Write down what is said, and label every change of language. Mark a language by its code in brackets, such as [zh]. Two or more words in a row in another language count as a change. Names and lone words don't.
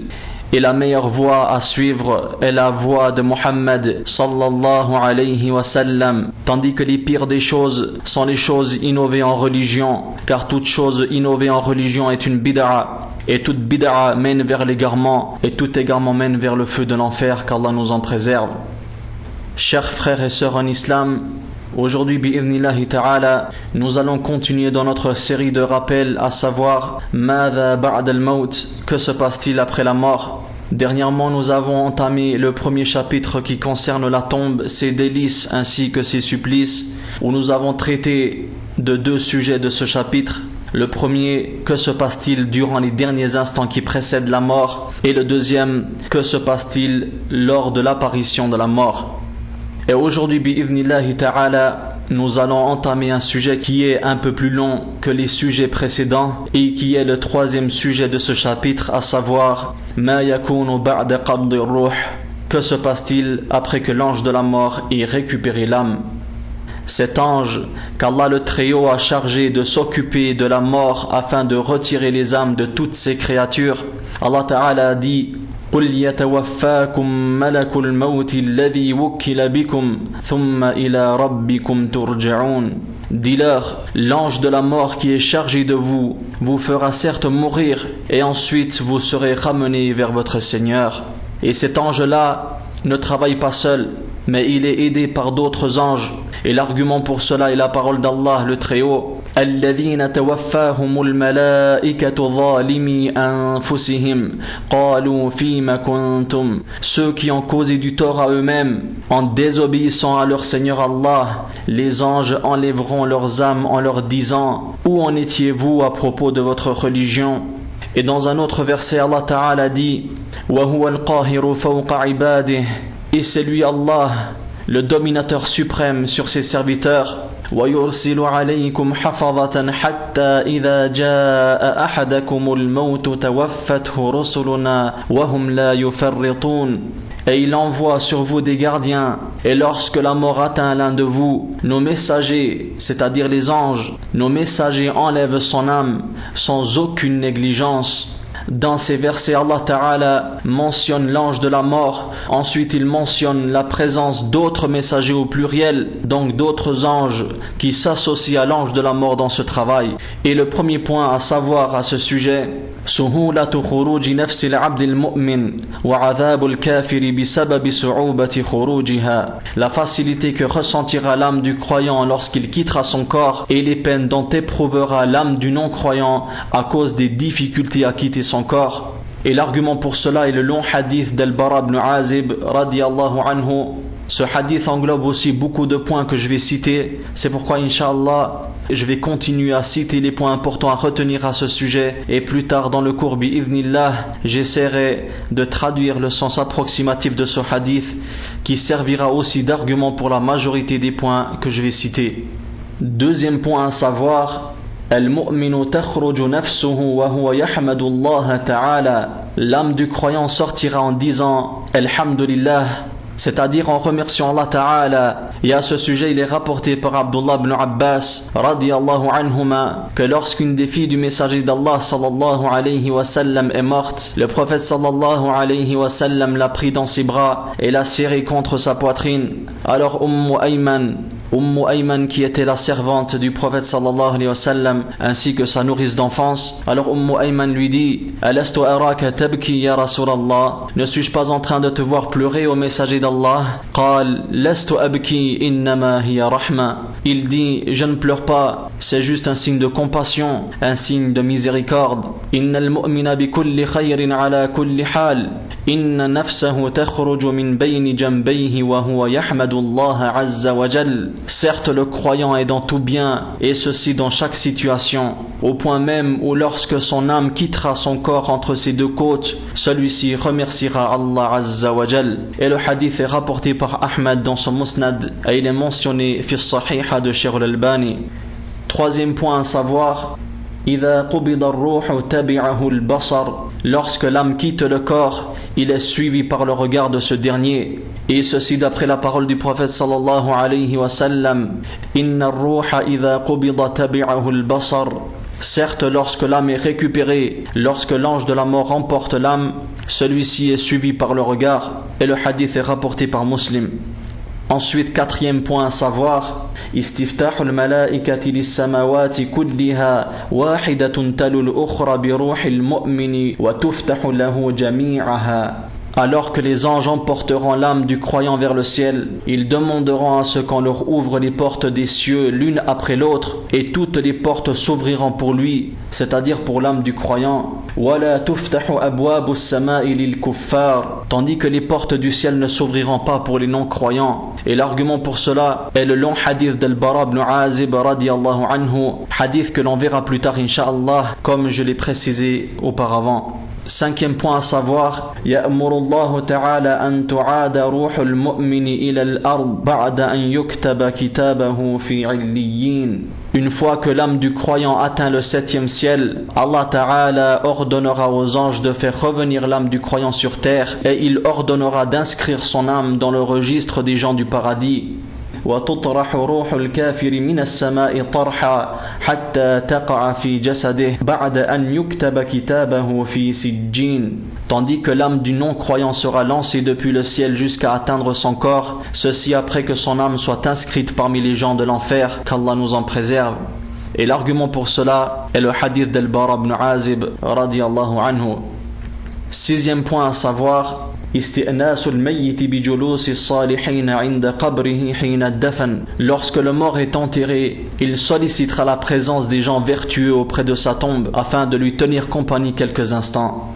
[fr] Et la meilleure voie à suivre est la voie de Mohammed [ar] صلى الله عليه وسلم, [fr] tandis que les pires des choses sont les choses innovées en religion, car toute chose innovée en religion est une bid'a, et toute bid'a mène vers l'égarement, et tout égarement mène vers le feu de l'enfer, qu'Allah nous en préserve. Chers frères et sœurs en islam, aujourd'hui, [ar] بإذن الله تعالى, [fr] nous allons continuer dans notre série de rappels, à savoir [ar] ماذا بعد الموت, [fr] que se passe-t-il après la mort? Dernièrement, nous avons entamé le premier chapitre qui concerne la tombe, ses délices ainsi que ses supplices, où nous avons traité de deux sujets de ce chapitre. Le premier, que se passe-t-il durant les derniers instants qui précèdent la mort? Et le deuxième, que se passe-t-il lors de l'apparition de la mort? Et aujourd'hui, [ar] بإذن الله تعالى, [fr] nous allons entamer un sujet qui est un peu plus long que les sujets précédents et qui est le troisième sujet de ce chapitre, à savoir [ar] ما يكون بعد قبض الروح. [fr] Que se passe-t-il après que l'ange de la mort ait récupéré l'âme? Cet ange qu'Allah le Très-Haut a chargé de s'occuper de la mort afin de retirer les âmes de toutes ses créatures, [ar] الله تعالى [fr] a dit [ar] قُلْ يَتَوَفَّاكُمْ مَلَكُ الْمَوْتِ الَّذِي وُكِّلَ بِكُمْ ثُمَّ إِلَى رَبِّكُمْ تُرْجَعُونَ. [fr] Dis-leur, l'ange de la mort qui est chargé de vous fera certes mourir et ensuite vous serez ramenés vers votre Seigneur. Et cet ange-là ne travaille pas seul, mais il est aidé par d'autres anges. Et l'argument pour cela est la parole d'Allah le Très-Haut. [ar] الذين توفاهم الملائكة ظالمي أنفسهم قالوا فيما كنتم. [fr] Ceux qui ont causé du tort à eux-mêmes en désobéissant à leur Seigneur Allah, les anges enlèveront leurs âmes en leur disant: où en étiez-vous à propos de votre religion? Et dans un autre verset, [ar] الله تعالى [fr] dit: [ar] وهو القاهر فوق عباده. [fr] Et c'est lui Allah, le dominateur suprême sur ses serviteurs. [ar] وَيُرْسِلُ عَلَيْكُمْ حَفَظَةً حَتَّى إِذَا جَاءَ أَحَدَكُمُ الْمَوْتُ تَوَفَّتْهُ رُسُلُنَا وَهُمْ لَا يُفَرِّطُونَ. [fr] Et il envoie sur vous des gardiens, et lorsque la mort atteint l'un de vous, nos messagers, c'est-à-dire les anges, nos messagers enlèvent son âme sans aucune négligence. Dans ces versets, [ar] الله تعالى [fr] mentionne l'ange de la mort. Ensuite, il mentionne la présence d'autres messagers au pluriel, donc d'autres anges qui s'associent à l'ange de la mort dans ce travail. Et le premier point à savoir à ce sujet, [ar] سهولة خروج نفس العبد المؤمن وعذاب الكافر بسبب صعوبة خروجها. [fr] La facilité que ressentira l'âme du croyant lorsqu'il quittera son corps et les peines dont éprouvera l'âme du non-croyant à cause des difficultés à quitter son corps. Et l'argument pour cela est le long hadith d'Al-Bara ibn Azib [ar] رضي الله عنه. [fr] Ce hadith englobe aussi beaucoup de points que je vais citer. C'est pourquoi, Inch'Allah, je vais continuer à citer les points importants à retenir à ce sujet. Et plus tard dans le cours, bi'idhnillah, j'essaierai de traduire le sens approximatif de ce hadith qui servira aussi d'argument pour la majorité des points que je vais citer. Deuxième point à savoir, [ar] المؤمن تخرج نفسه وهو يحمد الله تعالى. [fr] L'âme du croyant sortira en disant Alhamdulillah, c'est-à-dire en remerciant [ar] الله تعالى. [fr] Et à ce sujet, il est rapporté par Abdullah ibn Abbas [ar] رضي الله عنهما [fr] que lorsqu'une des filles du messager d'Allah [ar] صلى الله عليه وسلم [fr] est morte, le prophète [ar] صلى الله عليه وسلم [fr] l'a pris dans ses bras et l'a serré contre sa poitrine. Alors Ayman Ayman qui était la servante du prophète [ar] صلى الله عليه وسلم [fr] ainsi que sa nourrice d'enfance. Alors Ayman lui dit: [ar] ألست أراك تبكي يا رسول الله, [fr] ne suis-je pas en train de te voir pleurer au messager d'Allah? [ar] قال لست أبكي إنما هي رحمة. [fr] Il dit: je ne pleure pas, c'est juste un signe de compassion, un signe de miséricorde. [ar] إن المؤمن بكل خير على كل حال. إن نفسه تخرج من بين جنبيه وهو يحمد الله عز وجل. [fr] Certes, le croyant est dans tout bien, et ceci dans chaque situation, au point même où lorsque son âme quittera son corps entre ses deux côtes, celui-ci remerciera [ar] الله عز وجل. [fr] Et le hadith est rapporté par Ahmad dans son Musnad, et il est mentionné [ar] في صحيحه [fr] de Cheikh al-Albani. Troisième point à savoir, lorsque l'âme quitte le corps, il est suivi par le regard de ce dernier. Et ceci d'après la parole du prophète [ar] صلى الله عليه وسلم: إن الروح إذا قبض تبعه البصر. [fr] Certes, lorsque l'âme est récupérée, lorsque l'ange de la mort emporte l'âme, celui-ci est suivi par le regard. Et le hadith est rapporté par Muslim. Ensuite, quatrième point à savoir, [ar] استفتاح الملائكة للسماوات كلها واحدة تلو الأخرى بروح المؤمن وتفتح له جميعها. [fr] Alors que les anges emporteront l'âme du croyant vers le ciel, ils demanderont à ce qu'on leur ouvre les portes des cieux l'une après l'autre, et toutes les portes s'ouvriront pour lui, c'est-à-dire pour l'âme du croyant. [ar] ولا تفتح أبواب السماء للكفار, [fr] tandis que les portes du ciel ne s'ouvriront pas pour les non-croyants. Et l'argument pour cela est le long hadith d'Al-Bara ibn Azib [ar] رضي الله عنه, [fr] hadith que l'on verra plus tard incha'Allah, comme je l'ai précisé auparavant. Cinquième point à savoir, [ar] يأمر الله تعالى أن تعاد روح المؤمن إلى الأرض بعد أن يكتب كتابه في عليين. [fr] Une fois que l'âme du croyant atteint le 7e ciel, [ar] الله تعالى [fr] ordonnera aux anges de faire revenir l'âme du croyant sur terre, et il ordonnera d'inscrire son âme dans le registre des gens du paradis. [ar] وتطرح روح الكافر من السماء طرحا حتى تقع في جسده بعد أن يكتب كتابه في سجين. [fr] Tandis que l'âme du non-croyant sera lancée depuis le ciel jusqu'à atteindre son corps, ceci après que son âme soit inscrite parmi les gens de l'enfer, qu'Allah nous en préserve. Et l'argument pour cela est le hadith d'Al-Bara ibn Azib [ar] رضي الله عنه. [fr] Sixième point à savoir, lorsque le mort est enterré, il sollicitera la présence des gens vertueux auprès de sa tombe afin de lui tenir compagnie quelques instants.